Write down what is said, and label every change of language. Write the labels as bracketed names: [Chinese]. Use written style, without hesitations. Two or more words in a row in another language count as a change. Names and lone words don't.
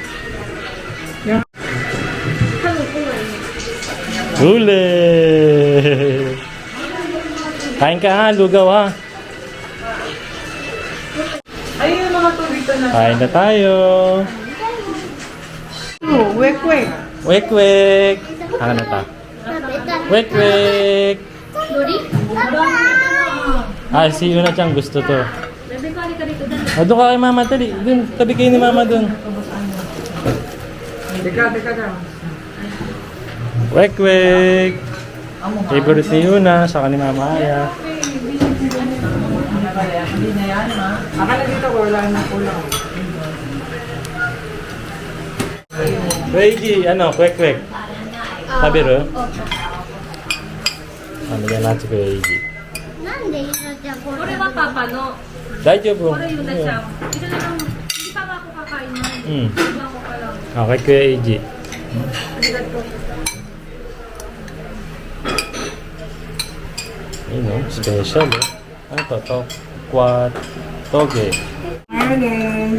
[Filipino] Huli! Kain ka ha, lugaw ha. Ayun yung mga tubig na. Kain na tayo. Wek-wek. Wek-wek. Ano na ta? [Japanese] 食べたい [Filipino] Wek-wek. [Japanese] 鳥パパ [Filipino] Ah, si Yuna-chan gusto to. Ah, doon ka kay Mama, tali. Doon, tabi kayo ni Mama doon. Teka lang. Wek-wek. Favorite ni Yuna, saka ni Mama Aya. Akala dito wala na kulang. Reiji, ano, kwek-kwek. Sabi ro? Ano yan natin kay Reiji. [Japanese] なんでゆなちゃんここれれはパパの、 Daijoubu. これゆなちゃん。 [Filipino] Ito na lang, hindi pa nga ako kakain nun. Hmm. Tignan ko pa lang. Okay, Kuya Reiji. Ayun, oh, special eh. Ano to? Tokwa toge. Morning.